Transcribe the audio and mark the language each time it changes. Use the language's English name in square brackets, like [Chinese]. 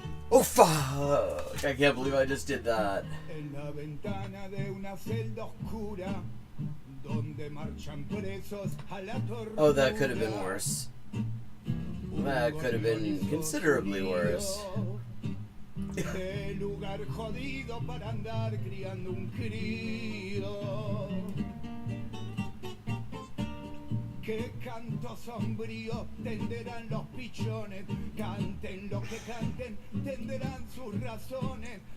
[English] Oh fuck! I can't believe I just did that. [Spanish] En la ventana de una celda oscura, donde marchan presos a la tortura. [English] Oh, that could have been worse. That could have been considerably worse. [Spanish] De lugar jodido para andar criando un crío. Qué canto sombrío tenderán los pichones, canten lo que canten, tenderán sus razones.